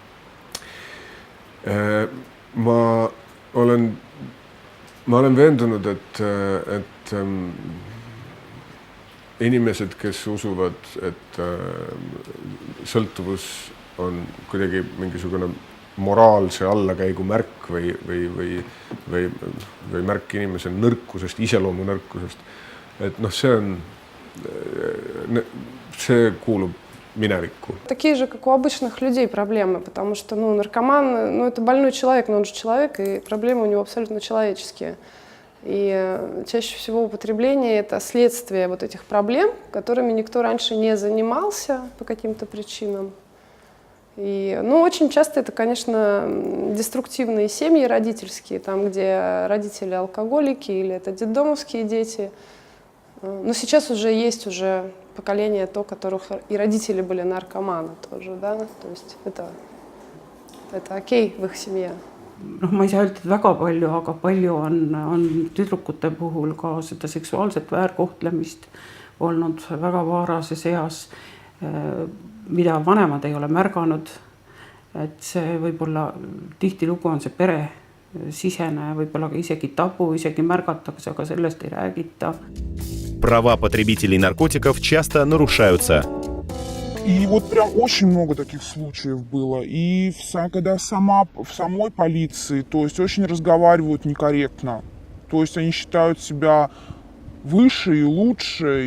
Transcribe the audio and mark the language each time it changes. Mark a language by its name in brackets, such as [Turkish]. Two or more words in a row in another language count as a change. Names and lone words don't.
[Estonian] Ma olen veendunud, et inimesed, kes usuvad, et sõltuvus on kuidagi mingisugune moraalse allakäigu märk või märk inimese nõrkusest, iseloomu nõrkusest, et see kuulub minevikku. [Russian] Такие же, как у обычных людей, проблемы, потому что наркоман, это больной человек, но он же человек, и проблемы у него абсолютно человеческие. И чаще всего употребление – это следствие вот этих проблем, которыми никто раньше не занимался по каким-то причинам. И, очень часто это, конечно, деструктивные семьи родительские, там, где родители алкоголики или это детдомовские дети. Но сейчас уже есть поколение то, которых и родители были наркоманы тоже, да, то есть это окей в их семье. [Estonian] Ma ei saa öelda väga palju, aga palju on tüdrukute puhul ka seda seksuaalset väärkohtlemist olnud väga varases eas, mida vanemad ei ole märganud. Et see võib-olla tihtilugu on see pere sisene, võib-olla isegi tabu, isegi märgatakse, aga sellest ei räägita. [Russian] Права потребителей наркотиков часто нарушаются. И вот прям очень много таких случаев было. И когда в самой полиции, то есть очень разговаривают некорректно. То есть они считают себя выше и лучше.